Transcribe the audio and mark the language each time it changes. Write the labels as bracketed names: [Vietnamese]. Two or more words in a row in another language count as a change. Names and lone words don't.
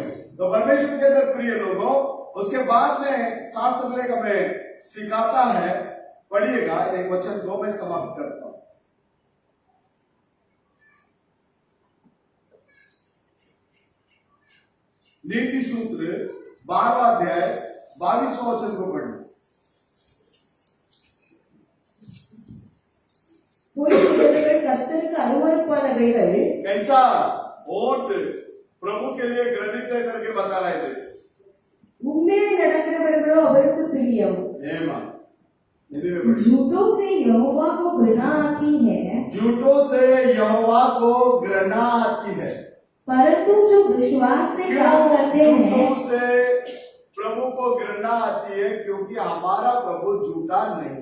[Hindi] तो परमेश्वर के अंदर प्रिय लोगों, उसके बाद में शास्त्र लेख हमें सिखाता है, पढ़िएगा एक वचन को मैं समाप्त करता हूं। नीति सूत्र 12वां अध्याय 22वां वचन को पढ़ना। [Tamil] கர்த்தருக்கு அருவருப்பானவைகள் [Hindi] कैसा वोट प्रभु के लिए ग्रहित करके बता रहे थे। [Tamil] உண்மையை நடக்கிறவர்களோ அவருக்கு பிரியம்। [Hindi] झूठों से यहोवा को घृणा आती है, झूठों से यहोवा को घृणा आती है, परंतु जो विश्वास से काम करते हैं झूठों से प्रभु को घृणा आती है क्योंकि हमारा प्रभु झूठा नहीं।